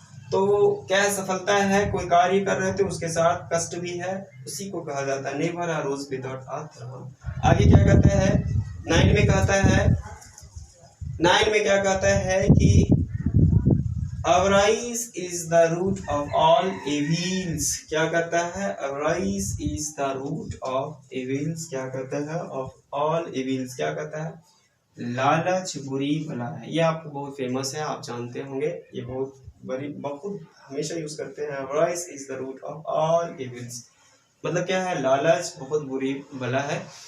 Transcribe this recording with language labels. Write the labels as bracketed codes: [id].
[hi] तो क्या है, सफलता है, कोई कार्य कर रहे थे उसके साथ कष्ट भी है, उसी को कहा जाता है [en] Never a rose without a thorn. [hi] आगे क्या कहता है, 9 में कहता है, 9 में क्या कहता है कि [en] avarice is the root of all evils। [hi] क्या कहता है, [en] avarice is the root of evils। [hi] क्या कहता है, [en] of all evils। [hi] क्या कहता है, लालच बुरी बला है। ये आपको बहुत फेमस है, आप जानते होंगे, ये बहुत हमेशा यूज करते हैं। [en] avarice is the root of all evils [hi] मतलब क्या है, लालच बहुत बुरी बला है।